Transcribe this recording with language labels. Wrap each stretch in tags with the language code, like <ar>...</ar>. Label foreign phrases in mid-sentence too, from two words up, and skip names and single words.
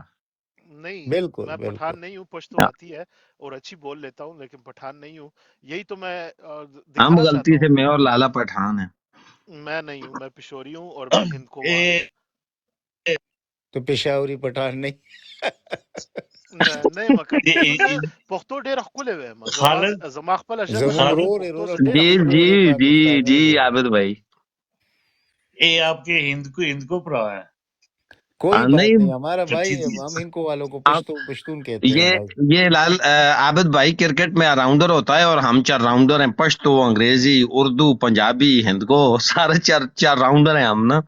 <ur>نہیں بالکل میں بالکل. پٹھان نہیں ہوں، پشتو آتی ہے اور اچھی بول لیتا ہوں، لیکن پٹھان نہیں ہوں. یہی تو میں ہم دکھانا چاہتا غلطی سے ہوں. میں اور لالا پٹھان ہیں. میں نہیں ہوں، میں پشوری ہوں اور میں ہند کو مان. تو پشاوری پٹھان نہیں.</ur> <ps>نه مکه پښتو ډېر ښکلی وی زما خپل ژبه ده، زمون لیکن رور پښتو رور زه ډېر جی ښکلی جی وی. جی پاکستانی جی رور.</ps> <ur>عابد بھائی. یہ آپ کے ہند کو پڑھا ہے. کوئی بات نہیں نہیں، ہمارا بھائی ہے، ہم ان کو والوں کو پشتون کہتے ہیں بھائی. یہ لال عابد بھائی کرکٹ میں راؤنڈر ہوتا ہے اور ہم 4 راؤنڈر ہیں، پشتو، انگریزی، اردو، پنجابی، ہند کو، سارے 4 راؤنڈر ہیں ہم نا.</ur>